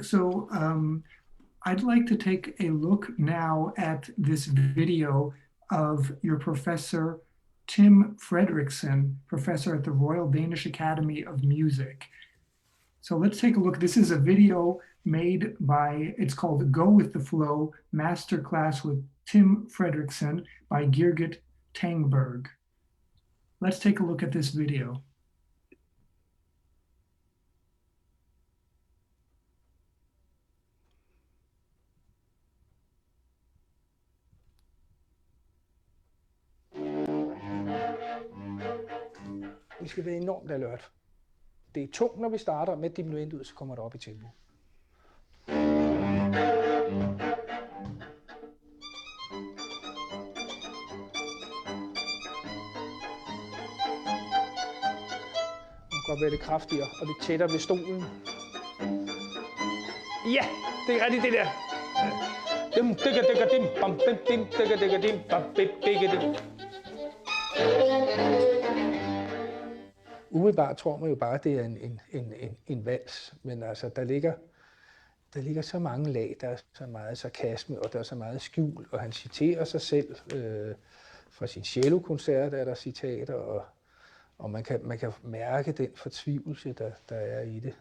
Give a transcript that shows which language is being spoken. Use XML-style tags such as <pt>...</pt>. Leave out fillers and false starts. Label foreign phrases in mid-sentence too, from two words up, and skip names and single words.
<en>So I'd like to take a look now at this video of your professor, Tim Fredrickson, professor at the Royal Danish Academy of Music. So let's take a look. This is a video made by, it's called Go With The Flow, Masterclass with Tim Fredrickson by Girgit Tangberg. Let's take a look at this video.</en> <da>Vi skal være enormt alert. Det er tungt, når vi starter med diminuendet ud, så kommer det op i tempo. Man kan godt være lidt kraftigere og lidt tættere ved stolen. Ja, det er rigtigt det der. Dim, digga, digga, dim, bam, dim, dim, digga, digga, dim, bam, dim, digga, dim. Umiddelbart tror man jo bare, at det er en vals, men altså, der ligger så mange lag, der er så meget sarkasme, og der er så meget skjul, og han citerer sig selv fra sin cellokoncert, er der citater, og man kan mærke den fortvivlelse, der er i det.</da>